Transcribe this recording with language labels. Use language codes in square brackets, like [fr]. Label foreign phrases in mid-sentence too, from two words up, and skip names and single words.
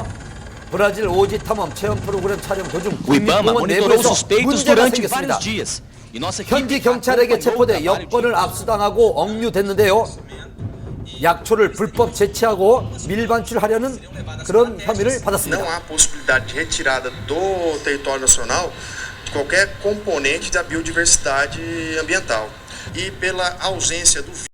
[ko] 브라질 오지 탐험 체험 프로그램 촬영 도중 국립공원 내부에서 문제가 생겼습니다. 현지 경찰에게 체포돼 여권을 압수당하고 억류됐는데요. 약초를 불법 채취하고 밀반출하려는 그런 혐의를 받았습니다. [pt] Não há possibilidade de retirada do território nacional qualquer componente da biodiversidade ambiental. E pela ausência do